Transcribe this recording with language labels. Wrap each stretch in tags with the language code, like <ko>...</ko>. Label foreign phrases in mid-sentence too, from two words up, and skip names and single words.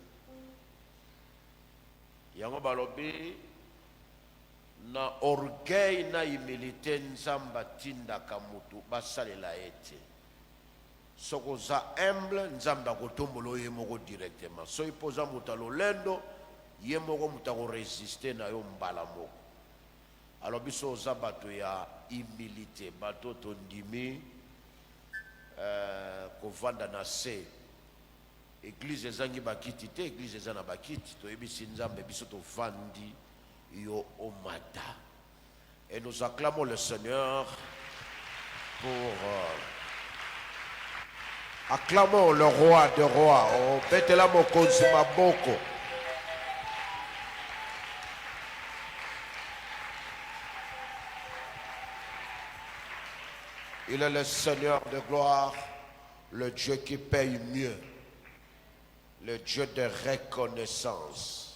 <ln>yango balobi na orgueil na humilité nzamba tindaka mutu basalela ete soko za humble nzamba kotombolo ye moko directement so ipoza mutu lolendo ye moko mutu ko résister na yo mbala moko. Alors biso za bato ya humilité bato tondimi kovanda na se église ezangi bakiti te église ezana bakiti to ebisi nzambe biso to vandi yo omata.</ln> <fr>Et nous acclamons le Seigneur pour acclamons le roi des rois.</fr> <ln>Oh, betela mokonzi maboko.</ln> <fr>Il est le Seigneur de gloire, le Dieu qui paye mieux, le Dieu de reconnaissance.</fr>